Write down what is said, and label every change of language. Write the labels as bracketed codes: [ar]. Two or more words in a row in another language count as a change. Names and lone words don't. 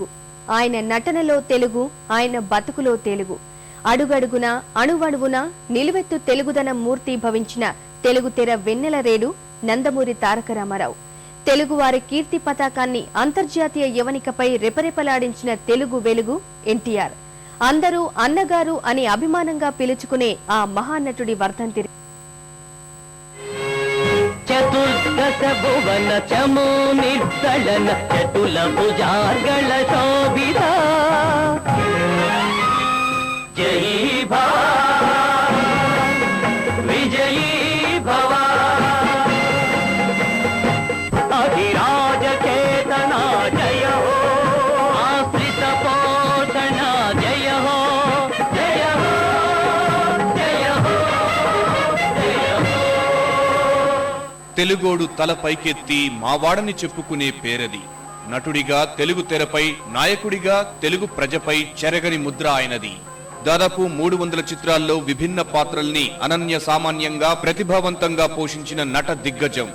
[te] ఆయన నటనలో తెలుగు, ఆయన బతుకులో తెలుగు, అడుగడుగున అణువణువున నిలువెత్తు తెలుగుదనం మూర్తి భవించిన తెలుగు తెర వెన్నెల రేడు నందమూరి తారక రామారావు. తెలుగువారి కీర్తి పతాకాన్ని అంతర్జాతీయ యవనికపై రెపరెపలాడించిన తెలుగు వెలుగు ఎన్టీఆర్. అందరూ అన్నగారు అని అభిమానంగా పిలుచుకునే ఆ మహానటుడి వర్ధంతి. [sa] चतुर्दश भुवन चमो निर्दलन चतुल भुजार्गल शोभित जयी भव विजयी भव अधिराज चेतन जय हो आश्रित पोषण जय हो जय हो जय हो जय हो. [te] తెలుగోడు తల పైకెత్తి మావాడని చెప్పుకునే పేరది. నటుడిగా తెలుగు తెరపై, నాయకుడిగా తెలుగు ప్రజపై చెరగని ముద్ర ఆయనది. దాదాపు 300 చిత్రాల్లో విభిన్న పాత్రల్ని అనన్య సామాన్యంగా ప్రతిభావంతంగా పోషించిన నట దిగ్గజం.